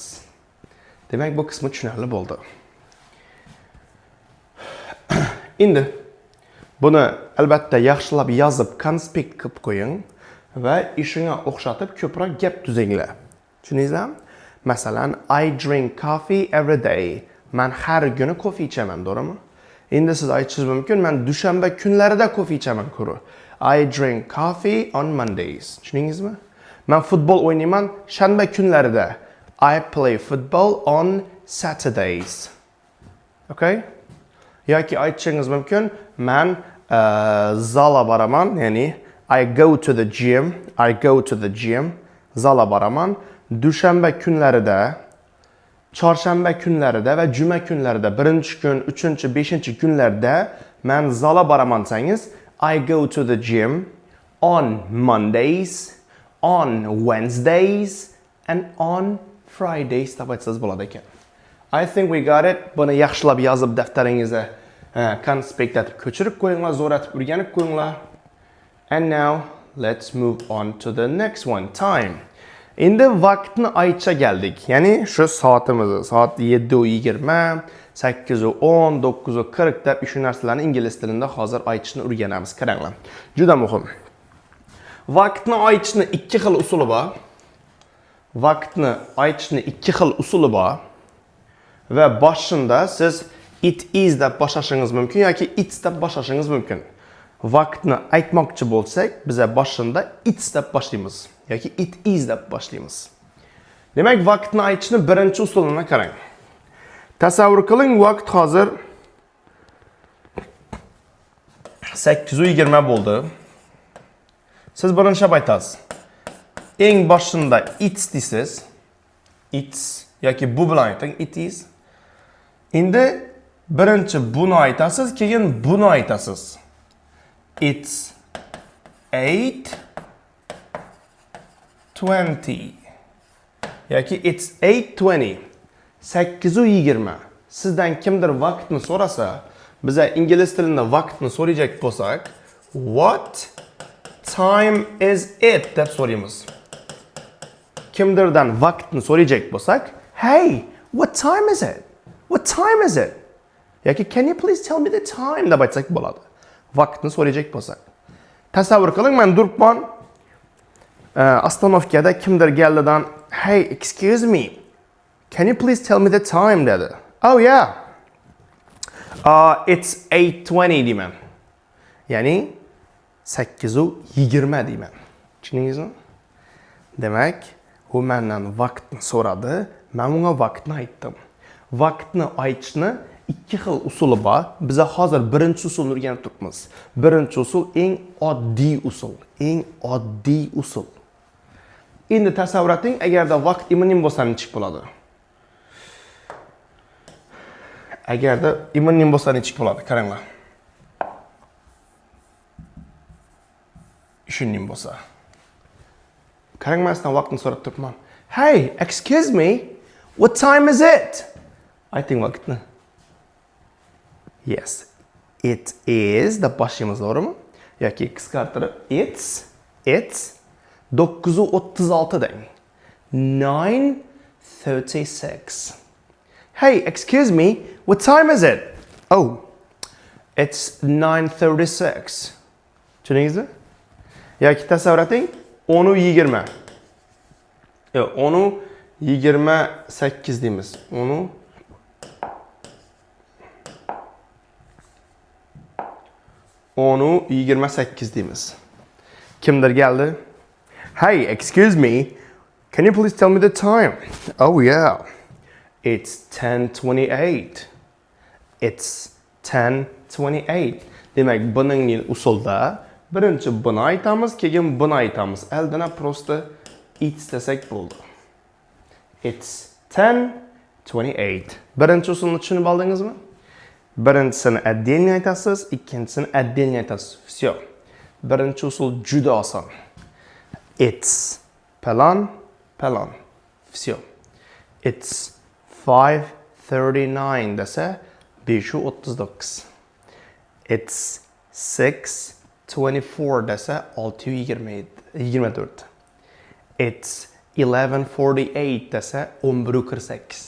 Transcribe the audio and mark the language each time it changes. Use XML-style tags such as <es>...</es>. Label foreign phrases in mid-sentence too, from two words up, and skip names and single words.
<uz>Demak, bu qismi tushunarli bo'ldi. Endi buni albatta yaxshilab yozib, konspekt qilib qo'ying va ishingga o'xshatib ko'proq gap tuzinglar. Tushundingizmi? Masalan,</uz> <en>I drink coffee every day.</en> <uz>Men har kuni kofe ichaman, to'g'rimi? Endi siz aytishingiz mumkin, men dushanba kunlarida kofe ichaman kuru.</uz> <en>I drink coffee on Mondays.</en> <uz>Tushundingizmi? Men futbol o'ynayman shanba kunlarida.</uz> <en>I play football on Saturdays.</en> <uz>Okay? Yoki aytishingiz mumkin, men zalga boraman, ya'ni</uz> <en>I go to the gym.</en> <uz>zala boraman. Dushanba kunlarida, chorshanba kunlarida va juma kunlarida, birinchi kun, 3-chi, 5-chi kunlarda men zala boraman desangiz,</uz> <en>I go to the gym on Mondays, on Wednesdays and on Fridays</en> <uz>deb aytsangiz bo'ladi ekan.</uz> <en>I think we got it.</en> <uz>Buni yaxshilab yozib daftaringizga konspektlatib ko'chirib qo'yinglar, zo'ratib o'rganib qo'yinglar.</uz> <en>And now let's move on to the next one. Time.</en> <uz>Endi vaqtni aytishga keldik. Ya'ni shu soatimizni, soat 7:20, 8:10, 9:40 deb shu narsalarni ingliz tilida hozir aytishni o'rganamiz. Qaranglar. Juda muhim. Vaqtni aytishni ikki xil usuli bor. Vaqtni aytishni ikki xil usuli bor. Va boshida siz</uz> <en>it is</en> <uz>deb boshlashingiz mumkin yoki it's deb boshlashingiz mumkin. Vaqtni aytmoqchi bo'lsak, biz boshida it's deb boshlaymiz yoki</uz> <en>it is</en> <uz>deb boshlaymiz. Demak, vaqtni aytishni birinchi usulini qarang. Tasavvur qiling, vaqt hozir 8:20 bo'ldi. Siz birinchi aytasiz. Eng boshida it's deysiz. It's yoki bu bilan ayting,</uz> <en>it is.</en> <uz>Endi birinchi buni aytasiz, keyin buni aytasiz.</uz> <en>It's 8:20 yoki it's 8:20.</en> <uz>8:20. Sizdan kimdir vaqtni so'rasa, biz ingliz tilida vaqtni so'rayajak bo'lsak,</uz> <en>what time is it</en> <uz>deb so'raymiz. Kimdirdan vaqtni so'rayajak bo'lsak,</uz> <en>hey, what time is it? What time is it? Yoki can you please tell me the time</en> <uz>deb aytsak bo'ladi. Vaqtni so'rayajak bo'lsak. Tasavvur qiling, men duribman. Ostanovkada kimdir keldidan,</uz> <en>hey, excuse me. Can you please tell me the time dedi. Oh yeah. It's 8:20 deyman.</en> <uz>Ya'ni 8:20 deyman. Tushundingizmi? Demak, u mendan vaqtni so'radi, men unga vaqtni aytdim. Vaqtni aytishni ikki xil usuli bor. Biz hozir birinchi usulni o'rganib turibmiz. Birinchi usul eng oddiy usul, eng oddiy usul. Endi tasavvur eting, agarda vaqt imonim bo'lsa nechik bo'ladi? Agarda imonim bo'lsa nechik bo'ladi? Qaranglar. Shunday bo'lsa. Qarang, men sizdan vaqtni so'rab turibman.</uz> <en>Hey, excuse me, what time is it?</en> <uz>Ayting vaqtni.</uz> <en>Yes, it is</en> <uz>deb boshlaymiz, to'g'rimi? Yoki qisqartirib it's 9:36 deng. 9:36.</uz> <en>Hey, excuse me, what time is it? Oh, it's 9:36.</en> <uz>Tushundingizmi? Yoki tasavvur eting, 10:20. Yo'q, 10:28 deymiz. 10:28 deymiz. Kimdir keldi?</uz> <en>Hey, excuse me, can you please tell me the time? Oh yeah, it's 10:28. It's 10:28.</en> <uz>Demak, buning usulda birinchi buni aytamiz, keyin buni aytamiz. Aldana prosta it's desak bo'ldi.</uz> <en>It's 10:28.</en> <uz>Birinchi usulni tushunib oldingizmi? Birinchisini отдельно aytasiz, ikkinchisini отдельно aytasiz. Всё. Birinchi usul juda oson. It's palon. Всё. It's 5:39 desa 5:39. It's 6:24 desa 6:24. It's 11:48 desa 11:48.</uz>